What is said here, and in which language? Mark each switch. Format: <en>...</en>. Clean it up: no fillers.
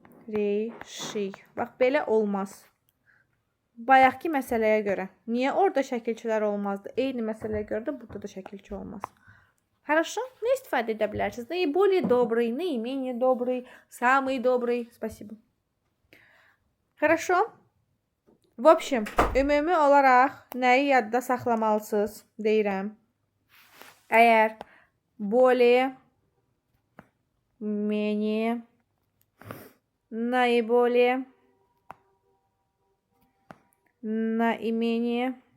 <az>Dabreyşi. Bax, belə olmaz. Bayaqki məsələyə görə. Niyə orada şəkilçilər olmazdı? Eyni məsələyə görə də burada da şəkilçi olmaz.</az> <ru>Хорошо?</ru> <az>Ne istifadə edə bilərsiniz?</az> <ru>Наиболее добрый, наименее добрый, самый добрый. Спасибо. Хорошо? В общем,</ru> <az>ümumi olaraq nəyi yadda saxlamalısınız deyirəm. Əgər</az> <ru>более, менее, наиболее, наименее,</ru>